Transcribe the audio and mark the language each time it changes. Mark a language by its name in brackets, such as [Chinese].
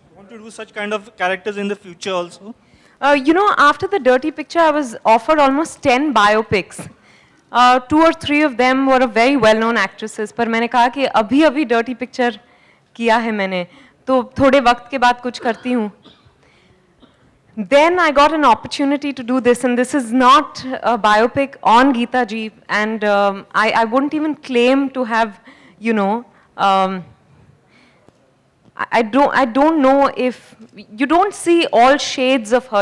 [English] To do such kind of characters in the future also? You know, after the Dirty Picture, I was offered almost 10 biopics. 2 or 3 of them were very well-known actresses. [Hindi] पर मैंने कहा कि अभी Dirty Picture किया है मैंने, तो थोड़े वक्त के बाद कुछ करती हूँ. [English] Then I got an opportunity to do this, and this is not a biopic on Geeta ji, and I wouldn't even claim to have, you know, I don't know if you don't see all shades of her.